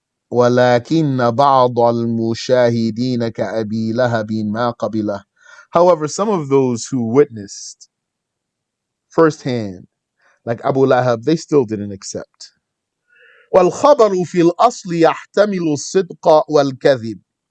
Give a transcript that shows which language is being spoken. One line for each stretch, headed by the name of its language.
Arabic: ولكن بعض المشاهدين كأبي لهب ما قبله.
English: However, some of those who witnessed firsthand, like Abu Lahab, they still didn't accept.
Arabic: والخبر في الأصل يحتمل الصدق والكذب.